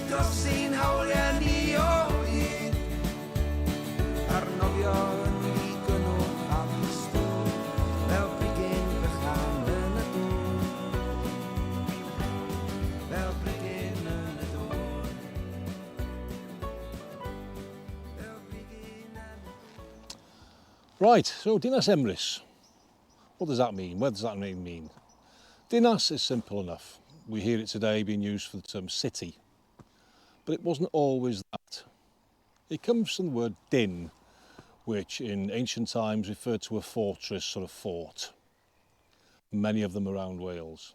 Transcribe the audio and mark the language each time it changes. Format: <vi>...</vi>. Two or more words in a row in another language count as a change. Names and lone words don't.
<cy>dros ein hawliau ni o hyd, a'r nofio yn ddigynnwch a distŵr, fel brigyn bychan yn y dŵr, fel brigyn yn y dŵr, fel brigyn yn y dŵr.</cy> <en>Right, so Dinas Emrys. What does that mean? What does that name mean? Dinas is simple enough. We hear it today being used for the term city, but it wasn't always that. It comes from the word din, which in ancient times referred to a fortress or a fort, many of them around Wales.</en>